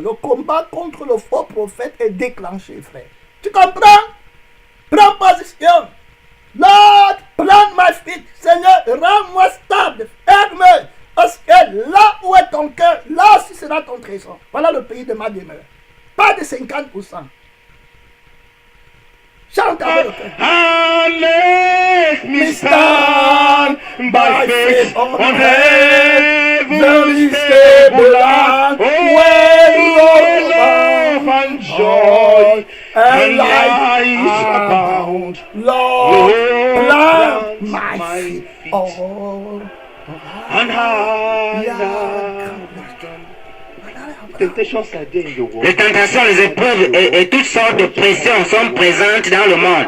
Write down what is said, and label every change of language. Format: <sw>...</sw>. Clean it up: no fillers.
<fr>Le combat contre le faux prophète est déclenché, frère. Tu comprends? Prends position.</fr> <en>Lord, plant my feet.</en> <fr>Seigneur, rends-moi stable, ferme. Parce que là où est ton cœur, là aussi sera ton trésor. Voilà le pays de ma demeure. Pas de 50%. Chante avec le cœur.</fr> <en>And let me stand by faith on heaven's tableland, where love and joy and light abound. Lord, plant my feet. Oh, And higher. Temptations are there in the world.</en> <fr>Les tentations, les épreuves et toutes sortes de pressions sont présentes dans le monde.</fr>